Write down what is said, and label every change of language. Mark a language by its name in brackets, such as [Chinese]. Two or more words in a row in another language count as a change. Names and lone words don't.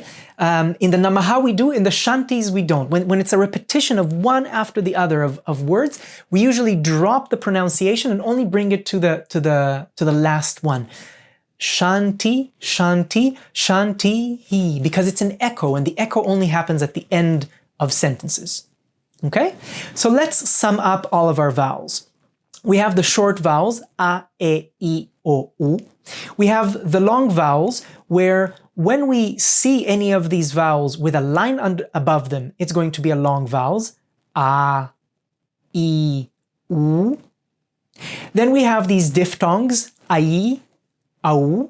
[English] In the namaha we do, in the shantis we don't. When it's a repetition of one after the other of words, we usually drop the pronunciation and only bring it to the last one. [Sanskrit] Shanti, shanti, shanti, [English] he, because it's an echo, and the echo only happens at the end of sentences. Okay? So let's sum up all of our vowels. We have the short vowels, a, e, I, o, u. We have the long vowels, where when we see any of these vowels with a line above them, it's going to be a long vowels, a, I, u. Then we have these diphthongs, ai, au.